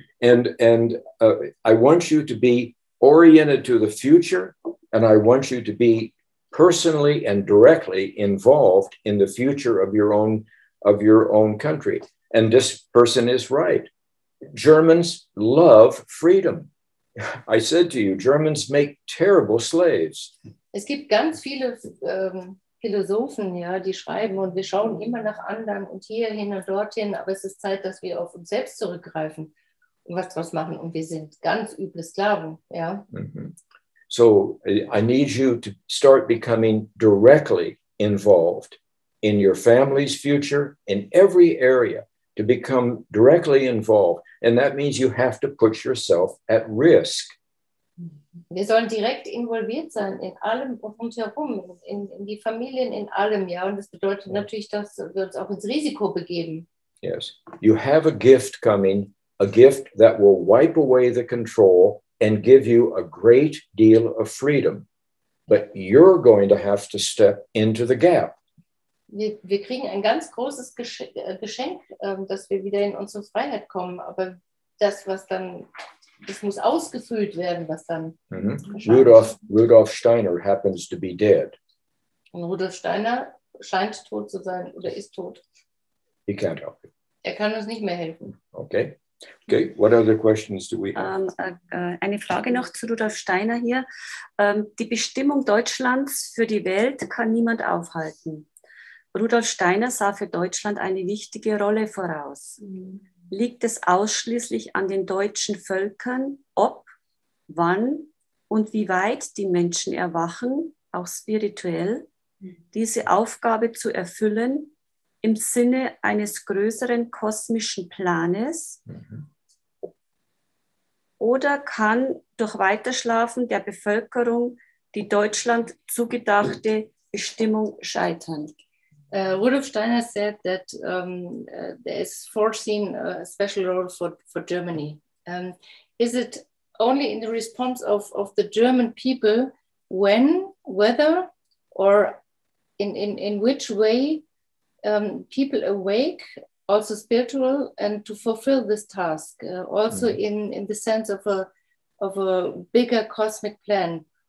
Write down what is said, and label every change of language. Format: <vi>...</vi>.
<en>And I want you to be oriented to the future, and I want you to be personally and directly involved in the future of your own country. And this person is right. Germans love freedom. I said to you, Germans make terrible slaves.</en> <de>Es gibt ganz viele Philosophen, ja, die schreiben und wir schauen immer nach anderen und hierhin und dorthin, aber es ist Zeit, dass wir auf uns selbst zurückgreifen und was draus machen und wir sind ganz üble Sklaven, ja.</de> <en>So I need you to start becoming directly involved in your family's future, in every area, to become directly involved. And that means you have to put yourself at risk.</en> <de>Wir sollen direkt involviert sein in allem rundherum, in die Familien, in allem, ja. Und das bedeutet natürlich, dass wir uns auch ins Risiko begeben.</de> <en>Yes, you have a gift coming, a gift that will wipe away the control and give you a great deal of freedom. But you're going to have to step into the gap.</en> <de>Wir kriegen ein ganz großes Geschenk, dass wir wieder in unsere Freiheit kommen. Aber das muss ausgefüllt werden, was dann</de> <en>Rudolf Steiner happens to be dead.</en> <de>Und Rudolf Steiner scheint tot zu sein oder ist tot.</de> <en>He can't help it.</en> <de>Er kann uns nicht mehr helfen.</de> <en>Okay. What other questions do we have?</en> <de>Eine Frage noch zu Rudolf Steiner hier. Die Bestimmung Deutschlands für die Welt kann niemand aufhalten. Rudolf Steiner sah für Deutschland eine wichtige Rolle voraus. Liegt es ausschließlich an den deutschen Völkern, ob, wann und wie weit die Menschen erwachen, auch spirituell, diese Aufgabe zu erfüllen im Sinne eines größeren kosmischen Planes? Oder kann durch Weiterschlafen der Bevölkerung die Deutschland zugedachte Bestimmung scheitern?</de> <en>Rudolf Steiner said that there is foreseen a special role for Germany. Is it only in the response of the German people when, whether, or in which way people awake, also spiritual, and to fulfill this task, also in the sense of a bigger cosmic plan?</en>